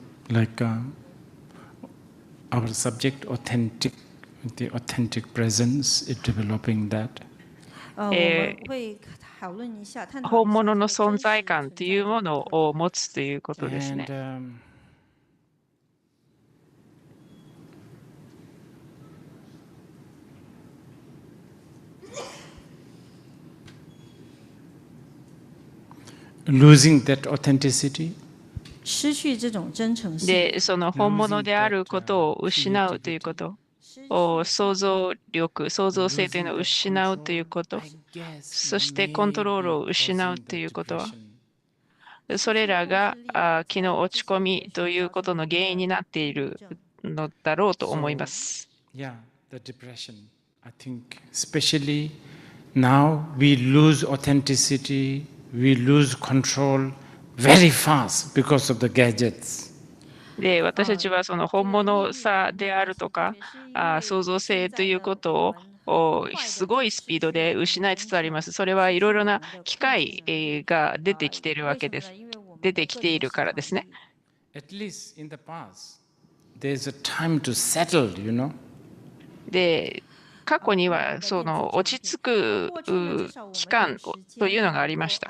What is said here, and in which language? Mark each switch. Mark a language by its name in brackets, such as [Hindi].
[English] Like our subject, the authentic presence, is developing that. [Chinese] 我们会讨论一下，探讨一下 [Japanese] 本物の存在感というものを持つということですね。 [English] Losing that authenticity. [Chinese] 失去这种真诚性。 [Japanese] で、その本物であることを失うということ。想像力、創造性というのを失うということ、そしてコントロールを失うということは、それらが気の落ち込みということの原因になっているのだろうと思います。 [English] Yeah, the depression. I think especially now we lose authenticity, we lose control very fast because of the gadgets. [Japanese] で、私たちはその本物さであるとか、創造性ということをすごいスピードで失いつつあります。それはいろいろな機械が出てきているわけです。出てきているからですね。 [English] At least in the past, there's a time to settle, you know. [Japanese] で、過去にはその落ち着く期間というのがありました。